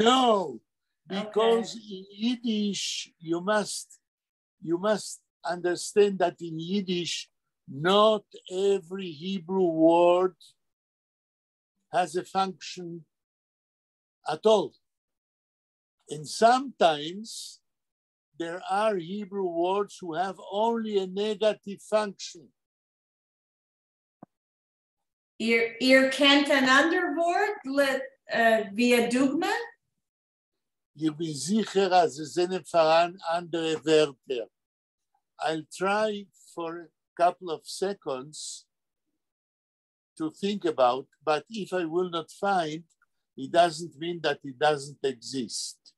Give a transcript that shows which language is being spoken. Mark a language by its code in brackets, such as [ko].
[en] No, because in Yiddish you must understand that in Yiddish not every Hebrew word has a function at all. And sometimes there are Hebrew words who have only a negative function. [de] Ihr kennt ein anderes Wort, wie ein Dogma? Ich bin sicher, dass es sind voran andere Wörter. [en] I'll try for a couple of seconds to think about, but if I will not find, it doesn't mean that it doesn't exist.